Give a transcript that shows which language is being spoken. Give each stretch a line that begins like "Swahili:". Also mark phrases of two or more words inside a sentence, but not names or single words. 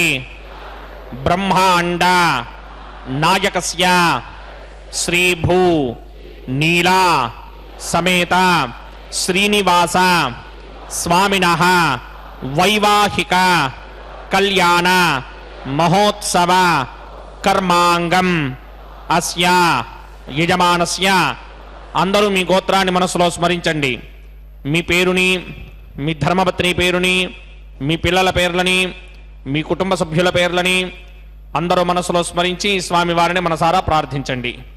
Sanskrit: ब्रह्माण्ड नायकस्य श्रीभू नीला समेत श्रीनिवास स्वामिनः वैवाहिक कल्याण महोत्सव कर्मांगम अस्य యజమానస్య
Telugu: అందరూ మీ గోత్రాన్ని మనసులో స్మరించండి. మీ పేరుని, మీ ధర్మపత్ని పేరుని, మీ పిల్లల పేర్లని, మీ కుటుంబ సభ్యుల పేర్లని అందరూ మనసులో స్మరించి స్వామి వారిని మనసారా ప్రార్థించండి.